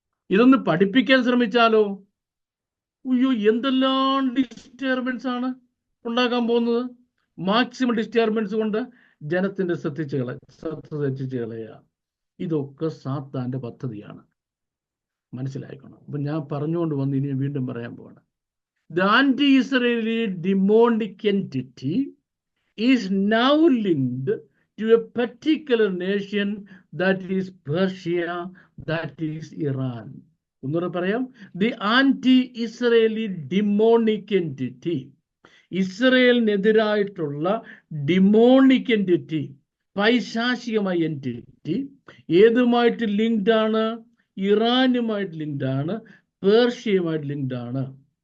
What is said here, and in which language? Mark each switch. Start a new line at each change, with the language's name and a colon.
Malayalam: ഇതൊന്ന് പഠിപ്പിക്കാൻ ശ്രമിച്ചാലോ, അയ്യോ, എന്തെല്ലാം ഡിസ്റ്റർബൻസ് ആണ് ഉണ്ടാക്കാൻ പോകുന്നത്. മാക്സിമം ഡിസ്റ്റർബൻസ് കൊണ്ട് ജനത്തിന്റെ ശ്രദ്ധ തെറ്റിച്ച് കളയുക. ഇതൊക്കെ സാത്താന്റെ പദ്ധതിയാണ്. മനസ്സിലാക്കണം. അപ്പൊ ഞാൻ പറഞ്ഞുകൊണ്ട് വന്ന് ഇനി വീണ്ടും പറയാൻ പോവാണ്.
English: The anti-Israeli demonic entity is now linked to a particular nation, that is Persia, that is Iran.
Malayalam: ഒന്നുകൂടെ പറയാം.
English: The anti-Israeli demonic entity,
Malayalam: ഇസ്രയേലിനെതിരായിട്ടുള്ള demonic entity, പൈശാചികമായ എൻറ്റിറ്റി ഏതുമായിട്ട് ലിങ്ക്ഡ് ആണ്? ഇറാനുമായിട്ട് ലിങ്ക്ഡ് ആണ്, പേർഷ്യയുമായിട്ട് ലിങ്ക്ഡ് ആണ്.